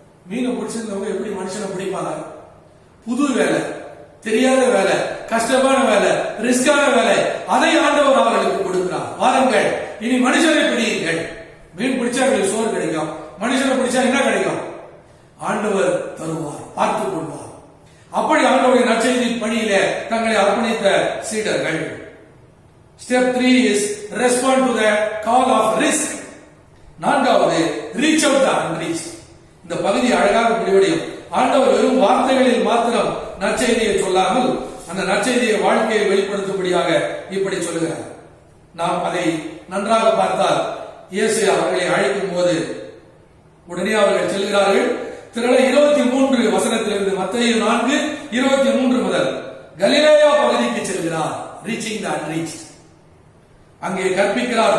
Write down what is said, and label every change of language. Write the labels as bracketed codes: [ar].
[ta] மீனை பிடிச்சிருந்தவங்க எப்படி மனுஷனை பிடிப்பாங்க? புது வேலை, தெரியாத வேலை, கஷ்டமான வேலை, ரிஸ்கான வேலை, அதை ஆண்டவர் அவர்களுக்கு கொடுக்கிறார். வாருங்கள், இனி மனுஷனை பிடியுங்கள். மீன் பிடிச்சா அவங்களுக்கு சோறு கிடைக்கும், மனுஷனை பிடிச்சா என்ன கிடைக்கும்? ஆண்டவர் தருவார், பார்த்துக் கொள்வார். அப்படி ஆண்டவருடைய நற்செய்தி பணியில தங்களை அர்ப்பணித்த சீடர்கள். [en] Step 3 is respond to the call of risk. [ta] நான்காவது, [en] reach out the unreached. [ta] இந்த பகுதி அழகாக முடிவடையும். ஆண்டவர் வெறும் வார்த்தைகளில் மாத்திரம் நற்செய்தியை சொல்லாமல் அந்த நற்செய்தியை வாழ்க்கையை வெளிப்படுத்தும்படியாக இப்படி சொல்லுகிறார். நாம் அதை நன்றாக பார்த்தால் இயேசு அவர்களை அழைக்கும் போது உடனே அவர்கள் செல்கிறார்கள். திரள 23 வசனத்திலிருந்து மத்தேயு 4:23 முதல் கலிலேயா பகுதிக்கு செல்கிறார். [en] Reaching the unreached. [ta] அங்கே கற்பிக்கிறார்.